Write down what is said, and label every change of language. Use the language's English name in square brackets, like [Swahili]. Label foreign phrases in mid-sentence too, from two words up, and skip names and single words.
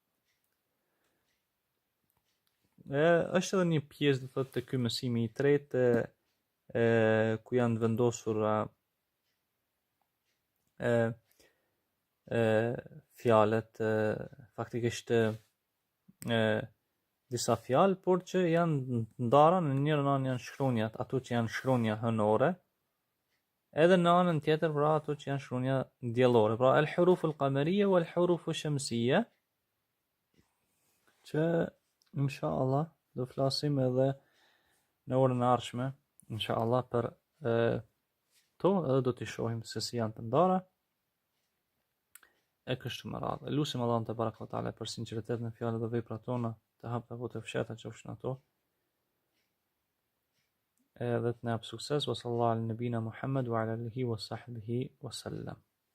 [Albanian] Është edhe një pjesë, do thotë, të ky mësimi i tretë, ku janë vendosur fjalët, faktikisht disa fjalë, por që janë ndara, në njërën anë janë shkronjat, ato që janë shkronja hënore, edhe në anën tjetër, pra ato që janë shkronja diellore, pra [Arabic] الحروف القمرية والحروف الشمسية, [Albanian] që inshallah do flasim edhe në orën e ardhshme, inshallah për to, edhe do t'i shohim se si janë të ndara e kështu me radhë. Lutim Allahun [Arabic] تبارك تعالى [Albanian] për sinqeritet në fjalët dhe veprat tona, të hapta apo të fshehta qofshin ato, edhe të na jap sukses. [Arabic] وصلى الله على نبينا محمد وعلى آله وصحبه وسلم.